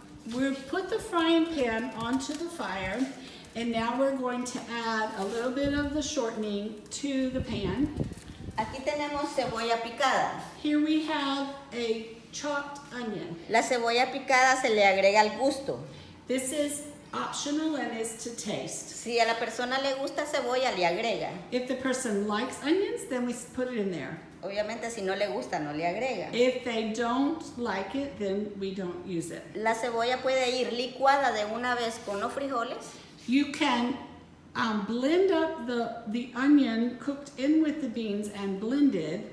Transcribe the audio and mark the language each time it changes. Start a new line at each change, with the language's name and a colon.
English: We'll put the frying pan onto the fire, and now we're going to add a little bit of the shortening to the pan.
Spanish: Aquí tenemos cebolla picada.
English: Here we have a chopped onion.
Spanish: La cebolla picada se le agrega al gusto.
English: This is optional and is to taste.
Spanish: Si a la persona le gusta cebolla, le agrega.
English: If the person likes onions, then we put it in there.
Spanish: Obviamente, si no le gusta, no le agrega.
English: If they don't like it, then we don't use it.
Spanish: La cebolla puede ir licuada de una vez con los frijoles.
English: You can blend up the onion cooked in with the beans and blended,